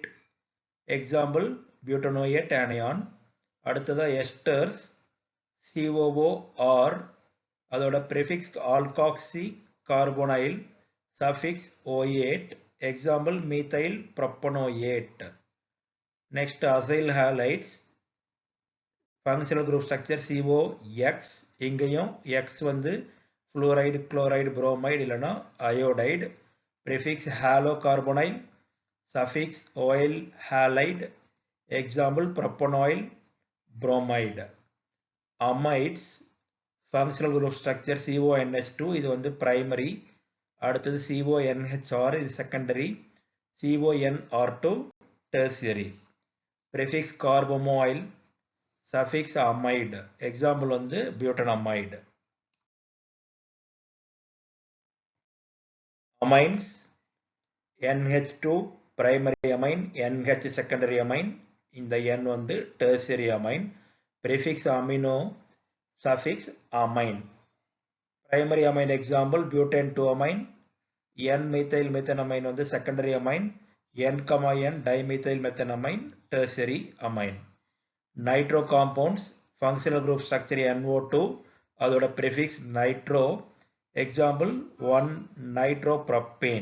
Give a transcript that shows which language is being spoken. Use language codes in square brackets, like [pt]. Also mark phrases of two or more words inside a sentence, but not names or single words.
[en] example butanoate anion. அடுத்ததா எஸ்டர்ஸ், COOR, அதோட prefix alkoxy carbonyl, suffix OH. example methyl propanoate. Next acyl halides, functional group structure COX, இங்கேயும் X வந்து fluoride, chloride, bromide இல்லனா iodide. Prefix halocarbonyl, suffix oil halide. Example propanoil, bromide. Amides functional group structure CONH2 [ta] இது வந்து [en] primary, அடுத்தது CONHR இது secondary, CONR2 tertiary. Prefix carbomoyl, suffix amide. Example வந்து butanamide. Amines NH2 primary amine, NH secondary amine, இந்த N வந்து tertiary amine. Prefix amino, suffix amine. Primary amine example butane 2 amine, N-methyl methanamine வந்து secondary amine, N, N dimethyl methanamine tertiary amine. Nitro compounds functional group structure NO2 அதோட prefix nitro, example 1 nitropropane.